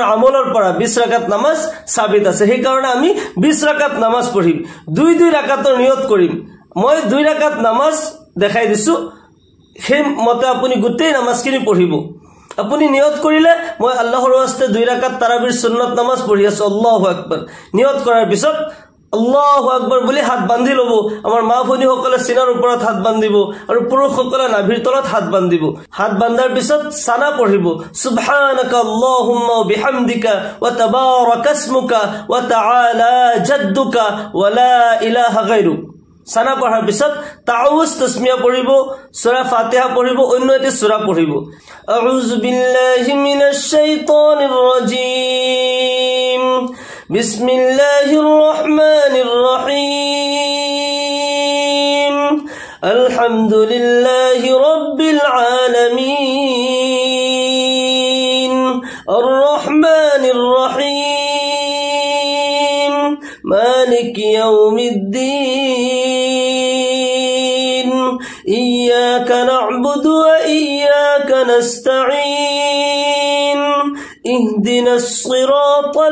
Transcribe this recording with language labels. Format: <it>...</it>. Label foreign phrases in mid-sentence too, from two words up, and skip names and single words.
<as>আমলৰ পৰা 20 রাকাত নামাজ সাবিত আছে সেই কাৰণে আমি 20 রাকাত নামাজ পঢ়িম 2 রাকাতৰ নিয়ত কৰিম মই 2 রাকাত নামাজ দেখাই দিছো সেই মতে আপুনি গোটেই নামাজখিনি পঢ়িব আপুনি নিয়ত কৰিলে মই আল্লাহৰ ওয়াস্তে 2 রাকাত তাৰাবিৰ সুন্নত নামাজ পঢ়ি আছো</as> <ar>الله أكبر</ar> <as>নিয়ত কৰাৰ পিছত</as> <ar>الله أكبر</ar> <as>বুলি হাত বান্ধি লব আমাৰ মা ভনী সকলে সিনাৰ ওপৰত হাত বান্ধিব আৰু পুৰুষ সকলে নাভিৰ তলত হাত বান্ধিব হাত বান্ধাৰ পিছত সানা পঢ়িব</as> <ar>سبحانك اللهم وبحمدك وتبارك اسمك وتعالى جدك ولا إله غيرك</ar> <as>সানা পঢ়াৰ পিছত তাউজ তাসমিয়া পঢ়িব সূরা ফাতিহা পঢ়িব অন্য এটি সূরা পঢ়িব</as> <ar>أعوذ بالله من الشيطان الرجيم بسم الله الرحمن الرحيم الحمد لله رب العالمين الرحمن الرحيم مالك يوم الدين إياك نعبد وإياك نستعين اهدنا الصراط</ar>